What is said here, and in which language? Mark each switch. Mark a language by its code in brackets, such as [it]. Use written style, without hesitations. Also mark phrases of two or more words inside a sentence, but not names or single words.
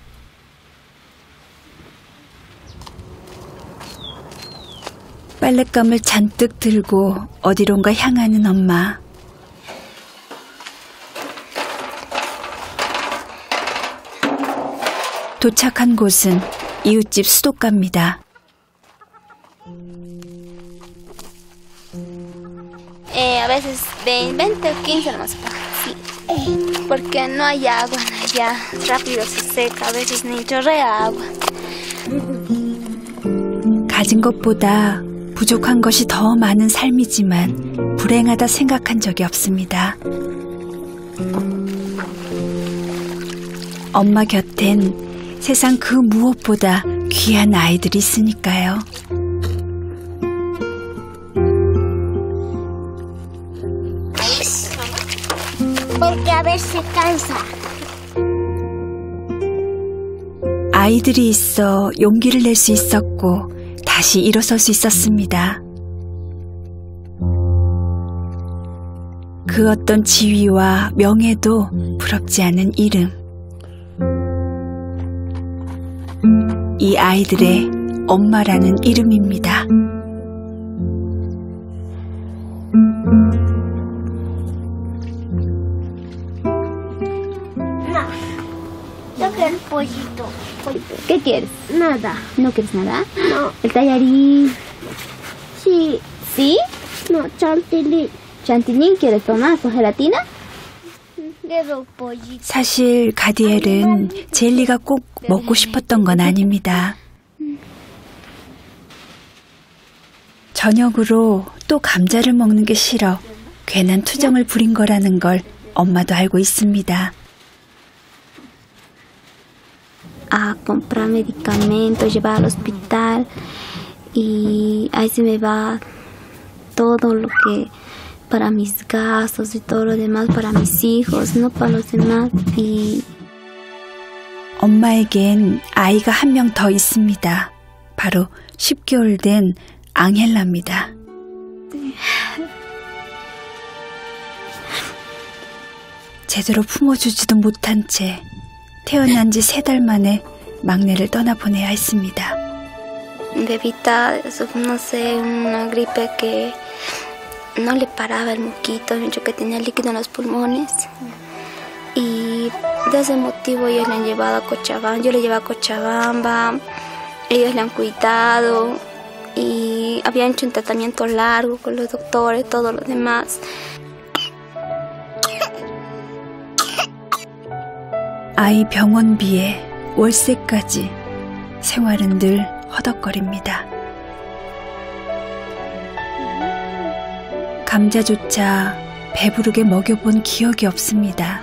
[ko] 빨랫감을 잔뜩 들고 어디론가 향하는 엄마. 도착한 곳은 이웃집 수도가입니다. [es] A veces 20 o 15 nomás paga, sí. Porque no hay agua allá, rápido se seca, a veces ni chorrea agua. [ko] 가진 것보다 부족한 것이 더 많은 삶이지만 불행하다 생각한 적이 없습니다. 엄마 곁엔 세상 그 무엇보다 귀한 아이들이 있으니까요. [es] Porque a ver se cansa. [ko] 아이들이 있어 용기를 낼 수 있었고 다시 일어설 수 있었습니다. 그 어떤 지위와 명예도 부럽지 않은 이름. 이 아이들의 엄마라는 이름입니다. [es] Yo quiero el pollito. ¿Qué quieres? Nada. ¿No quieres nada? No. ¿El tallarín? Sí. ¿Sí? No, chantilly. ¿Chantilly quieres tomar con gelatina? Quiero pollito. [ko] 사실 가디엘은 젤리가 꼭 먹고 싶었던 건 아닙니다. 저녁으로 또 감자를 먹는 게 싫어 괜한 투정을 부린 거라는 걸 엄마도 알고 있습니다. [es] A comprar medicamentos, llevar al hospital y ahí se me va todo lo que para mis gastos y todo lo demás para mis hijos, no para los demás. y [ko] 엄마에겐 아이가 한 명 더 있습니다. 바로 10개월 된 앙헬라입니다. 제대로 품어주지도 못한 채 태어난 지 3달 만에 막내를 떠나보내야 했습니다. [es] Bebita, no sé, una gripe que no le paraba el mosquito, yo que tenía líquido en los pulmones. Y de ese motivo ellos le han llevado a Cochabamba, yo le llevé a Cochabamba, ellos le han cuidado y habían hecho un tratamiento largo con los doctores, todo lo demás. [ko] 아이 병원비에 월세까지 생활은 늘 허덕거립니다. 감자조차 배부르게 먹여본 기억이 없습니다.